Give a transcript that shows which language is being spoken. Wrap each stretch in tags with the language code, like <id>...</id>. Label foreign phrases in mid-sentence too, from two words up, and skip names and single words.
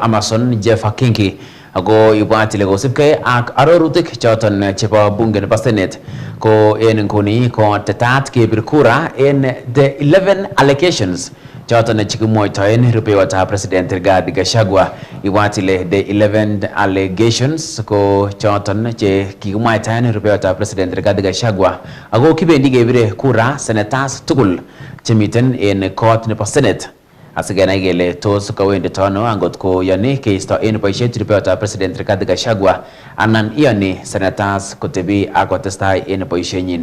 <kln>Amason Jeff Akingi ako ibwat ile kosibgei ak arorutik choton chebo bunge nebo Senate ko en nguni ko tetat kebir kura en</kln> <en>the 11 allegations</en> <kln>choton chekimwoitoen rupeyotab President Rigathi Gachagua. Ibwat ile</kln> <en>the 11 allegations</en> <kln>ko choton che kikimwaitaen rupeyotab President Rigathi Gachagua ako kibendi kebire kura senators tugul chemiten en kot nebo Senate asikenai kele tos kawendito ano angot ko yani keisto en boisiet rupeyotab President Rigathi Gachagua anan iyoni senators kotebi ak kotestai en boisienyin.</kln>